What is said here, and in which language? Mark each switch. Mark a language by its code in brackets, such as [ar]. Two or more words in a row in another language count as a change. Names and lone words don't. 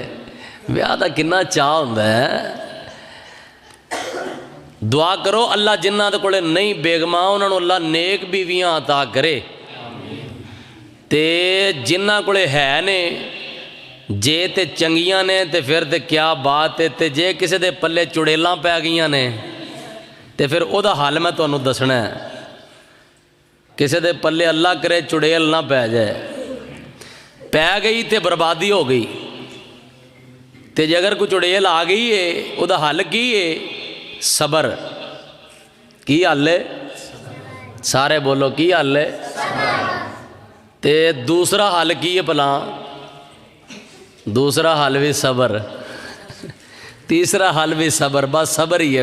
[pa] ویاہ دا کناں چاہ ہندا ہے۔ دعا کرو اللہ جنہاں دے کولے نہیں بیگماں اوہناں نوں اللہ نیک بیویاں عطا کرے، تے جنہاں کولے ہے نے جے تے چنگیاں نے تے فیر تے [ur] کیا بات ہے, [pa] تے جے کسی دے پلے چڑیلاں پے گئیاں نے تے فیر اوہدا حل میں تہانوں دسنا ہے. کسی دے پلے اللہ کرے چڑیل نا پے جائے، پے گئی تو بربادی ہو گئی, تے جے اگر کوئی چڑیل آ گئی ہے وہ حل کی ہے؟ صبر۔ کی حل ہے؟ سارے بولو کی حل ہے؟ تے دوسرا حل کی ہے بھلا؟ [ur] دوسرا حل بھی صبر، تیسرا حل بھی صبر، بس صبر ہی ہے۔